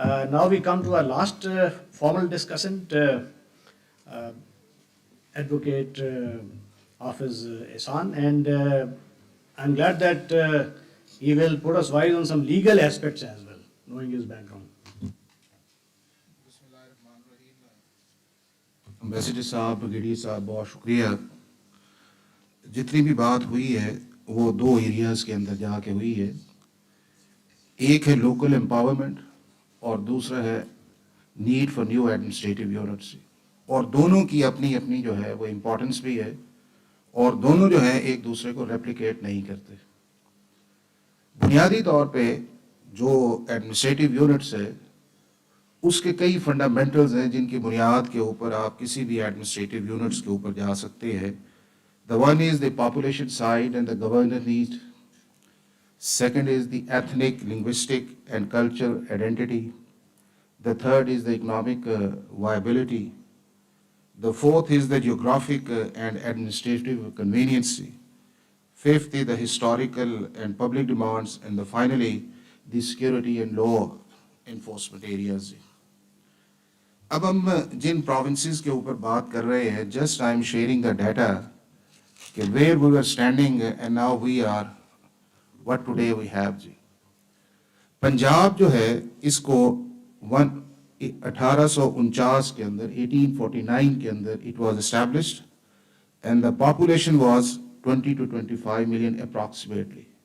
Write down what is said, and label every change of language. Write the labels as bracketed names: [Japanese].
[English] Now we come to our last formal discussant, Advocate Hafiz Ehsan, and I'm glad that he will put us wise on some legal aspects as well, knowing his background. [Hindi] Ambassador साहब, brigadier साहब, बहुत शुक्रिया। जितनी भी बात हुई है वो दो एरियाज़ के अंदर जाके हुई है। एक है लोकल एम्पावरमेंट और दूसरा है need for new administrative units, और दोनों की अपनी अपनी जो है वो इम्पोर्टेंस भी है, और दोनों जो है एक दूसरे को रेप्लिकेट नहीं करते। बुनियादी तौर पे जो एडमिनिस्ट्रेटिव यूनिट्स है उसके कई फंडामेंटल्स हैं जिनकी बुनियाद के ऊपर आप किसी भी एडमिनिस्ट्रेटिव यूनिट्स के ऊपर जा सकते हैं। [English] The one is the population side and the governance need, second is the ethnic, linguistic and cultural identity, the third is the economic viability, the fourth is the geographic and administrative convenience, fifth is the historical and public demands, and finally the security and law enforcement areas. [Hindi] अब हम जिन [English] provinces [Hindi] के ऊपर बात कर रहे हैं, [English] just I am sharing the data कि where we were standing and now we are what today we have जी। [Hindi] पंजाब जो है इसको 1849 के अंदर [English] 1849 के अंदर it was established and the population was 20 to 25 million approximately.